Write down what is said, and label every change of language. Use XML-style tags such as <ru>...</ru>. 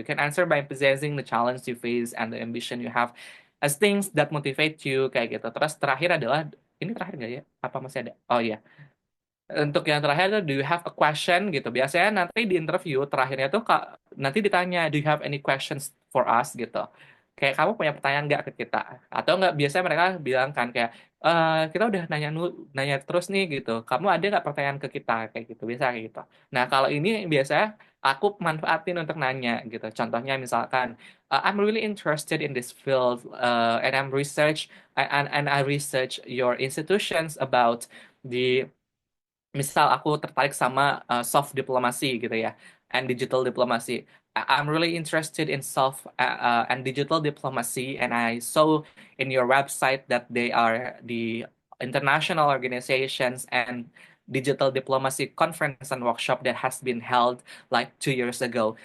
<en>You can answer by emphasizing the challenge you face and the ambition you have as things that motivate you</en> <id>kayak gitu. Terus terakhir adalah, ini terakhir nggak ya? Apa masih ada? Oh iya, untuk yang terakhir tuh,</id> <en>do you have a question</en> <id>gitu. Biasanya nanti di interview terakhirnya tuh nanti ditanya,</id> <en>do you have any questions for us</en> <id>gitu. Kayak kamu punya pertanyaan nggak ke kita? Atau nggak, biasanya mereka bilang kan kayak, kita udah nanya terus nih gitu. Kamu ada nggak pertanyaan ke kita kayak gitu? Biasa kayak gitu. Nah kalau ini biasanya aku manfaatin untuk nanya gitu.</id> <en>Contohnya misalkan, I'm really interested in this field, and and I research your institutions about the,</en> <id>misal aku tertarik sama soft diplomasi gitu ya,</id> <en>and digital diplomacy. I'm really interested in soft and digital diplomacy, and I saw in your website that they are the international organizations and digital diplomacy conference and workshop that has been held like 2 years ago.</en>